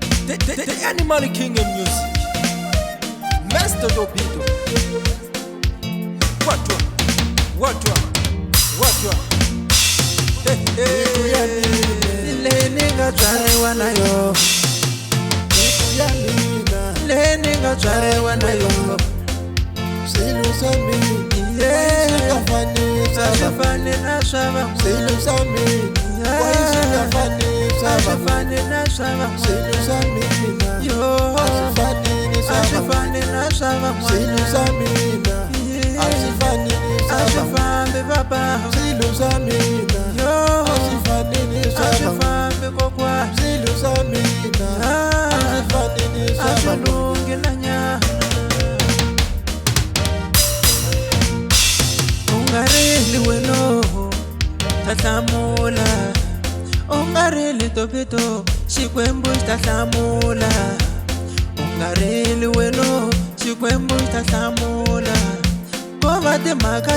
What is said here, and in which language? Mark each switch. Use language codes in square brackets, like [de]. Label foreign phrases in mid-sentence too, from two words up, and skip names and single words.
[en] The Animal King of music, Master Dobido. What? [ts] Leninga twarewa nayo, leninga twarewa nayo. Silu sami, Ashifane na shava, silu sami, ashifane na shava, silu sami, yo, ashifane na shava, silu sami, ashifambe baba, silu sami, yo, ashifambe kokwa, silu sami, ashifalungi na nyana. Ungarili weno tathamula, ungarili topito xikwembu tathamula, ungarili weno xikwembu tathamula, kova timhaka